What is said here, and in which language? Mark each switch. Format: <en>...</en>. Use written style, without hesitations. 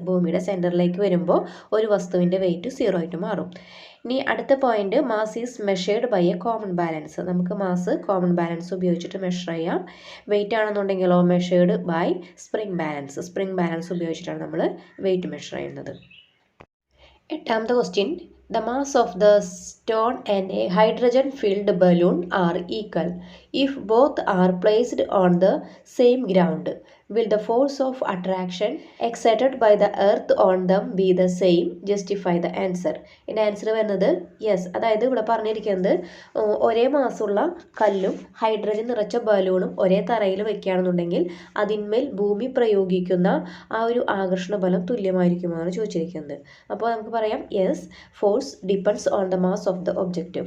<ml>ഭൂമിയുടെ സെൻറ്ററിലേക്ക് വരുമ്പോൾ ഒരു വസ്തുവിൻ്റെ വെയിറ്റ് സീറോ ആയിട്ട് മാറും. ഇനി അടുത്ത point.</ml> <en>Mass is measured by a common balance.</en> <ml>നമുക്ക് മാസ് കോമൺ ബാലൻസ് ഉപയോഗിച്ചിട്ട് മെഷർ ചെയ്യാം. Wait ആണെന്നുണ്ടെങ്കിലോ</ml> <en>Measured by spring balance.</en> <ml>Spring balance ഉപയോഗിച്ചിട്ടാണ് നമ്മൾ വെയിറ്റ് മെഷർ ചെയ്യുന്നത്. എട്ടാമത്തെ question.</ml> <en>The mass of the stone and a hydrogen-filled balloon are equal. If both are placed on the same ground, will the force of attraction exerted by the earth on them be the same? Justify the answer.</en> <ml>ഇതിൻ്റെ answer വരുന്നത് yes. അതായത് ഇവിടെ പറഞ്ഞിരിക്കുന്നത് ഒരേ മാസമുള്ള കല്ലും hydrogen നിറച്ച ബലൂണും ഒരേ തറയിൽ വയ്ക്കുകയാണെന്നുണ്ടെങ്കിൽ അതിന്മേൽ ഭൂമി പ്രയോഗിക്കുന്ന ആ ഒരു ആകർഷണ ബലം തുല്യമായിരിക്കുമെന്നാണ് ചോദിച്ചിരിക്കുന്നത്. അപ്പോൾ നമുക്ക് പറയാം</ml> <en>Yes, force depends on the mass of the object.</en>